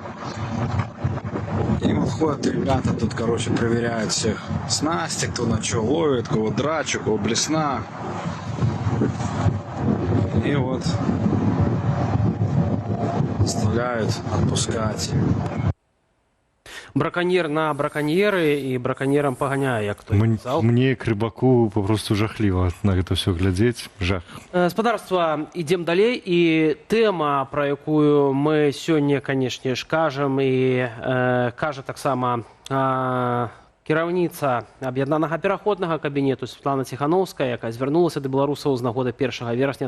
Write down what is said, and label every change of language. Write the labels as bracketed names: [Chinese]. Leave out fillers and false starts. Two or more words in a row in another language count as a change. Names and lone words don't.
[Russian] И вот ходят ребята тут, короче, проверяют всех снасти, кто на что ловит, кого драчу, кого блесна. И вот заставляют отпускать. [Belarusian] Браканьер на браканьеры і браканьерам паганяе, як той казаў. Мне, як рыбаку, папросту жахліва на гэта ўсё глядзець. Жах. Спадарства, ідзем далей. І тэма, пра якую мы сёння, канешне ж, кажам, і кажа таксама кіраўніца аб'яднанага пераходнага кабінету Светлана Ціхановская, якая звярнулася да беларусаў з нагоды 1 верасня.